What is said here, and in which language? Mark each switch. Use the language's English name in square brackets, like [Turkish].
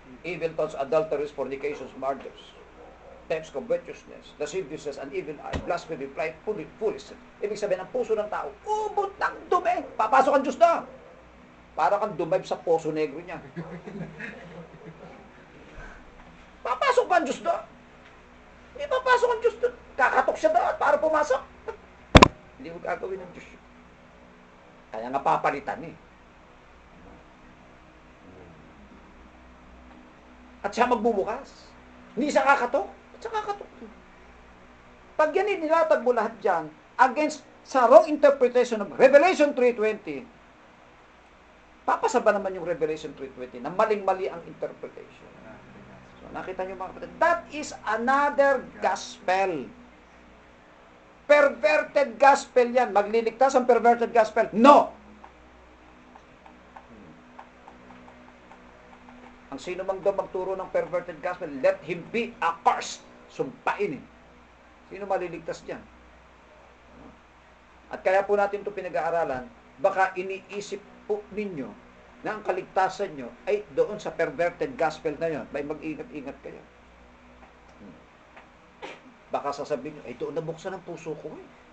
[English] evil thoughts, adulteries, fornications, murders, thefts, covetousness, lasciviousness, an evil eye, blasphemy, pride, foolishness. [Filipino] Ibig sabihin, ang puso ng tao, ubod ng dumi. Papasok ang Diyos na. Para kang dumive sa poso negro niya. Papasok ba ang Diyos doon? Hindi papasok ang Diyos doon. Kakatok siya doon para pumasok. Hindi mo gagawin ng Diyos yun. Kaya nga papalitan eh. At siya magbubukas. Hindi siya kakatok. At siya kakatok. Pag yan nilatag mo lahat dyan, against sa wrong interpretation of Revelation 3:20, papasa ba naman yung Revelation 3:20 na maling-mali ang interpretation? [English] So, [Filipino] nakita nyo mga kapatid, [English] that is another gospel. [Filipino] Perverted gospel yan. Magliligtas ang perverted gospel? No! Ang sino mang daw magturo ng perverted gospel, [English] let him be accursed. [Filipino] Sumpain eh. Sino maliligtas dyan? At kaya po natin ito pinag-aaralan, baka iniisip po ninyo na ang kaligtasan nyo ay doon sa perverted gospel na yun. May mag-ingat-ingat kayo. Baka sasabihin nyo, ay doon nabuksan ang puso ko eh.